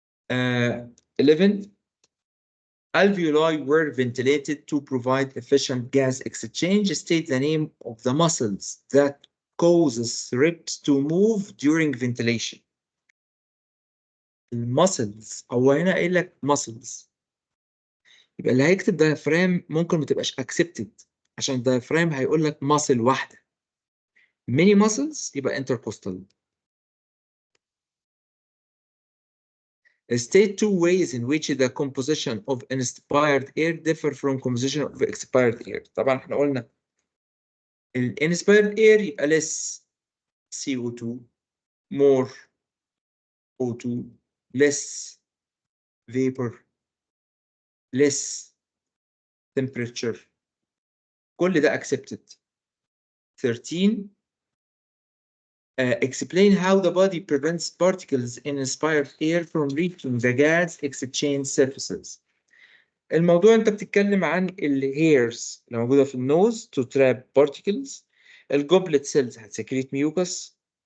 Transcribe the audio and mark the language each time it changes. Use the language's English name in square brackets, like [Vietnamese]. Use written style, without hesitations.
[English] 11 alveoli were ventilated to provide efficient gas exchange. State the name of the muscles that causes ribs to move during ventilation. [Arabic] المسلز هو هنا قايل لك muscles، يبقى اللي هيكتب diaphragm ممكن ما تبقاش accepted عشان diaphragm هيقول لك muscle واحدة. [English] many muscles يبقى intercostal. State two ways in which the composition of inspired air differ from composition of expired air. [Arabic] طبعا احنا قلنا ال [English] inspired air يبقى less CO2 more O2 less vapor less temperature، [Arabic] كل ده [English] accepted. 13 explain how the body prevents particles in inspired air from reaching the gas exchange surfaces. [Arabic] الموضوع انت بتتكلم عن الهيرز اللي موجوده في النوز [English] to trap particles. [Arabic] الجوبلت سيلز هتسكريت ميوكس.